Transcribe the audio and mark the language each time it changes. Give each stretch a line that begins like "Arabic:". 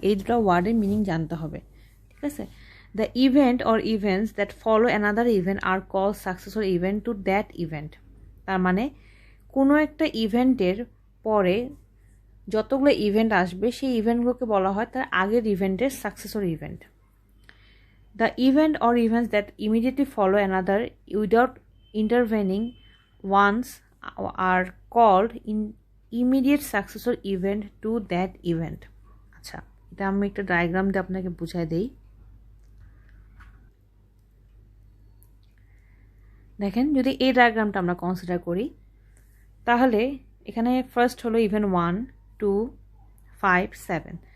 Bangla: এই দুটো ওয়ার্ডের মিনিং জানতে হবে। ঠিক আছে,
English: The event or events that follow another event are call successor event to that event.
Bangla: তার মানে কোনো একটা ইভেন্টের পরে যতগুলো ইভেন্ট আসবে সেই ইভেন্টগুলোকে বলা হয় তার আগের ইভেন্টের successor event.
English: The event or events that immediately follow another without intervening ones are called immediate successor event to that event.
Bangla: আচ্ছা, এটা আমি একটা ডায়াগ্রাম দিয়ে আপনাকে বুঝাই দেই। দেখেন, যদি এই ডায়াগ্রামটা আমরা কনসিডার করি তাহলে এখানে ফার্স্ট হলো ইভেন্ট 1, 2, 5, 7।